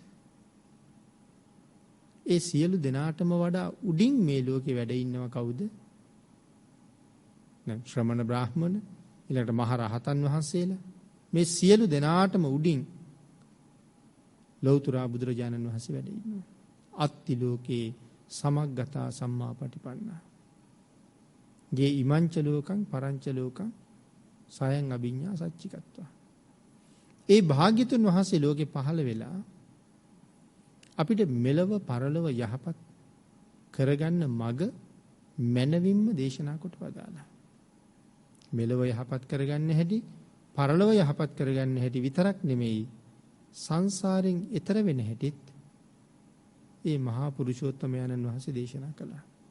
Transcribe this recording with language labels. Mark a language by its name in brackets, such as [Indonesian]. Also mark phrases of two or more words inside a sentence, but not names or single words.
[Sinhala] ඒ සියලු දෙනාටම වඩා උඩින් මේ ලෝකේ වැඩ ඉන්නව කවුද? දැන් ශ්‍රමණ බ්‍රාහ්මණ, ඊළඟට මහ රහතන් වහන්සේලා, මේ සියලු දෙනාටම උඩින් ලෞතර බුදුරජාණන් වහන්සේ වැඩ ඉන්නවා. [Pali] අත්ති ලෝකේ සමග්ගතා සම්මා පටිපන්නා යේ ඉමංච ලෝකං පරංච ලෝකං සයං අභිඤ්ඤා සච්චිකත්වා. [Sinhala] ඒ භාග්‍යතුන් වහන්සේ ලෝකේ පහළ වෙලා අපිට මෙලව පරලොව යහපත් කරගන්න මඟ මනවින්ම දේශනා කොට වදාලා. මෙලව යහපත් කරගන්න හැටි, පරලොව යහපත් කරගන්න හැටි විතරක් නෙමෙයි, සංසාරයෙන් එතර වෙන හැටිත් ඒ මහා පුරුෂෝත්තමයන්න් වහන්සේ දේශනා කළා.